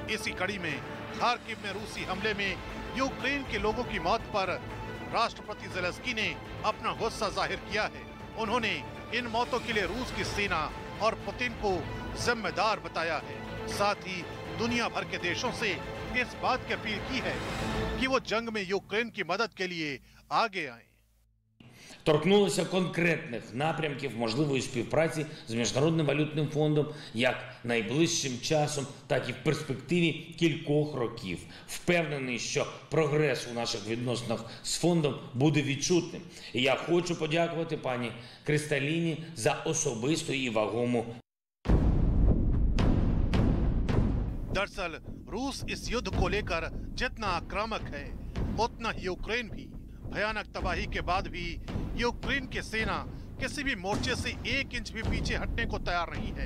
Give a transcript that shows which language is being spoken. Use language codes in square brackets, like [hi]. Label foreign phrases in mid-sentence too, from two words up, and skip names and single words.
[hi] इसी कड़ी में खार्किव में रूसी हमले में यूक्रेन के लोगों की मौत पर राष्ट्रपति जेलेंस्की ने अपना गुस्सा जाहिर किया है। उन्होंने इन मौतों के लिए रूस की सेना और पुतिन को जिम्मेदार बताया है। साथ ही दुनिया भर के देशों से इस बात की अपील की है कि वो जंग में यूक्रेन की मदद के लिए आगे आए। [uk] Торкнулися конкретних напрямків можливої співпраці з Міжнародним валютним фондом як найближчим часом, так і в перспективі кількох років. Впевнений, що прогрес у наших відносинах з фондом буде відчутним. І я хочу подякувати пані Кристаліні за особисту і вагому. [hi] दरअसल रूस इस युद्ध को लेकर जितना आक्रामक है, उतना ही यूक्रेन भी। भयानक तबाही के बाद भी यूक्रेन की सेना किसी भी मोर्चे से 1 इंच भी पीछे हटने को तैयार नहीं है।